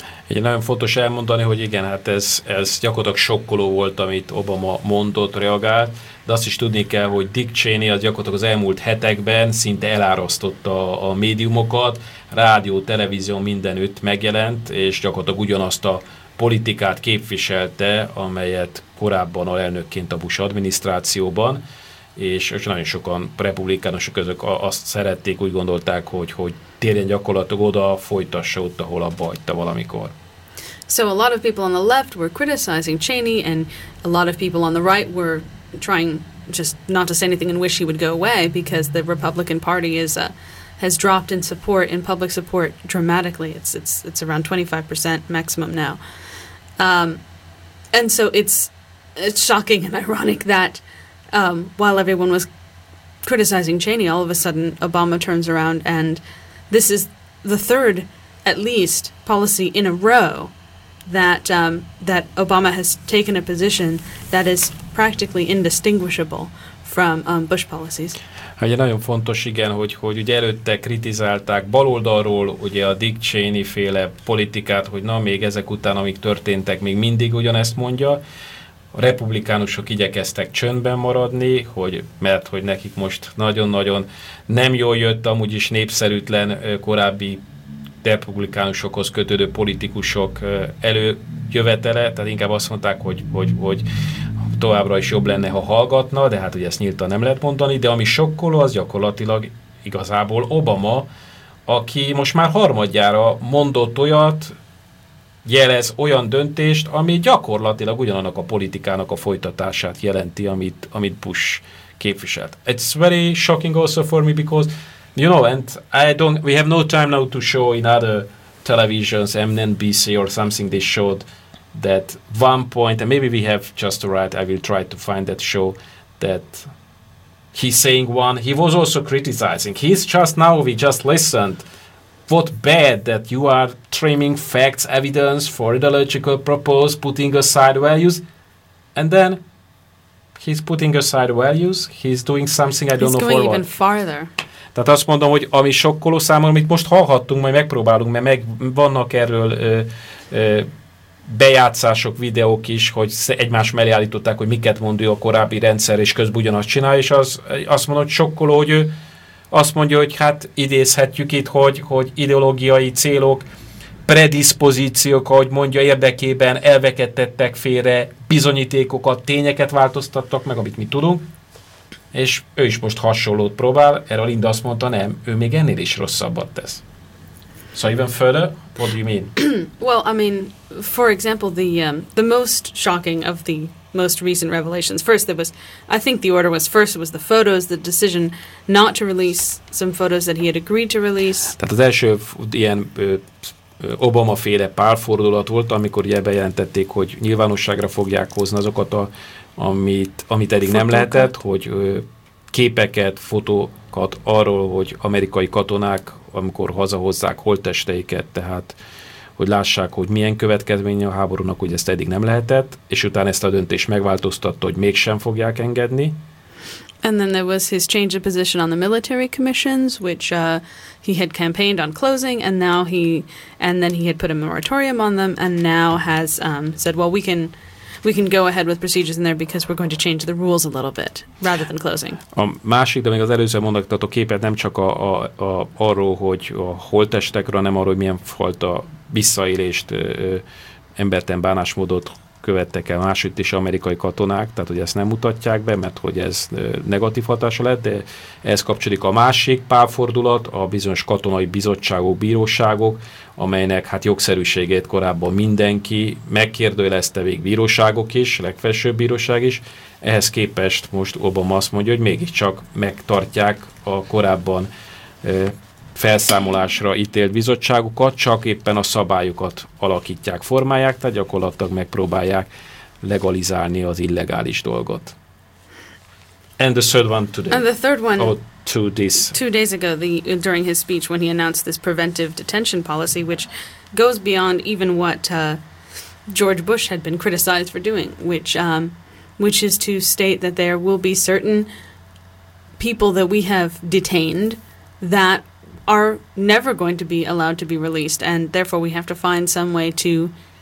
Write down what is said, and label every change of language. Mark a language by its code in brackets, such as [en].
[hu] Igen, nagyon fontos elmondani, hogy igen, hát ez gyakorlatilag sokkoló volt, amit Obama mondott, reagált, de azt is tudni kell, hogy Dick Cheney az gyakorlatilag az elmúlt hetekben szinte elárasztotta a médiumokat, rádió, televízió mindenütt megjelent, és gyakorlatilag ugyanazt a politikát képviselte, amelyet korábban alelnökként a Bush adminisztrációban, és nagyon sokan republikánusok közök azt szerették, úgy gondolták, hogy térjen gyakorlatilag oda, folytassa ott, ahol abba hagyta valamikor. [en] So a lot of people on the left were criticizing Cheney, and a lot of people on the right were trying just not to say anything and wish he would go away, because the Republican Party has dropped in support, in public support, dramatically. It's around 25% maximum now. And so it's shocking and ironic that while everyone was criticizing Cheney, all of a sudden Obama turns around, and this is the third, at least, policy in a row that Obama has taken a position that is practically indistinguishable from Bush policies. [hu] Hát ugye nagyon fontos, igen, hogy ugye előtte kritizálták baloldalról ugye a Dick Cheney féle politikát, hogy na még ezek után, amik történtek, még mindig ugyanezt mondja. A republikánusok igyekeztek csöndben maradni, mert hogy nekik most nagyon-nagyon nem jól jött amúgy is népszerűtlen korábbi republikánusokhoz kötődő politikusok előjövetele, tehát inkább azt mondták, hogy továbbra is jobb lenne, ha hallgatna, de hát ugye ezt nyíltan nem lehet mondani, de ami sokkoló, az gyakorlatilag igazából Obama, aki most már harmadjára mondott olyat, jelez olyan döntést, ami gyakorlatilag ugyanannak a politikának a folytatását jelenti, amit Bush képviselt. [en] It's very shocking also for me because, you know, and we have no time now to show in other televisions, MNBC or something they showed that one point, and maybe we have just right, I will try to find that show that he's saying one, he was also criticizing. He's just now, we just listened, what bad that you are trimming facts, evidence for ideological purpose, putting aside values, and then he's putting aside values, he's doing something I don't he's know for what. He's going even farther. [hu] Tehát azt mondom, hogy ami sokkoló számomra, amit most hallhattunk, majd megpróbálunk, mert meg vannak erről bejátszások, videók is, hogy egymás mellé állították, hogy miket mond a korábbi rendszer, és közben ugyanazt csinál, és azt mondom, hogy sokkoló, hogy ő azt mondja, hogy hát idézhetjük itt, hogy ideológiai célok, predispozíciók, ahogy mondja, érdekében elveket tettek félre, bizonyítékokat, tényeket változtattak meg, amit mi tudunk, és ő is most hasonlót próbál, erre Linda azt mondta, nem, ő még ennél is rosszabbat tesz. [en] So even further, what do you mean? Well, I mean, for example, the most shocking of the most recent revelations. First, the order was the photos, the decision not to release some photos that he had agreed to release. [hu] Tehát az első ilyen Obama-féle pálfordulat volt, amikor ugye bejelentették, hogy nyilvánosságra fogják hozni azokat, amit eddig nem lehetett, hogy képeket, fotókat arról, hogy amerikai katonák, amikor hazahozzák holttesteiket, tehát hogy lássák, hogy milyen következménye a háborúnak, hogy ezt eddig nem lehetett, és utána ezt a döntést megváltoztatta, hogy mégsem fogják engedni. [en] And then there was his change of position on the military commissions, which he had campaigned on closing, and then he had put a moratorium on them, and now has said, well, we can go ahead with procedures in there because we're going to change the rules a little bit rather than closing. [hu] A másik, de még az előző mondatok képet nem csak a arról, hogy a holttestekről, hanem arról, hogy milyen fajta visszaélést, embertelen bánásmódot követtek el másütt is amerikai katonák, tehát hogy ezt nem mutatják be, mert hogy ez negatív hatása lett, de ez kapcsolódik a másik pálfordulat, a bizonyos katonai bizottságok, bíróságok, amelynek hát jogszerűségét korábban mindenki megkérdőjelezte, végig bíróságok is, legfelsőbb bíróság is, ehhez képest most Obama azt mondja, hogy mégiscsak megtartják a korábban felszámolásra ítélt bizottságukat, csak éppen a szabályokat alakítják, formálják, tehát gyakorlatilag megpróbálják legalizálni az illegális dolgot. [en] And the third one today. And the third one. Oh, to this. Two days ago, during his speech, when he announced this preventive detention policy, which goes beyond even what George Bush had been criticized for doing, which is to state that there will be certain people that we have detained that are never going to be allowed to be released, and therefore we have to find some way to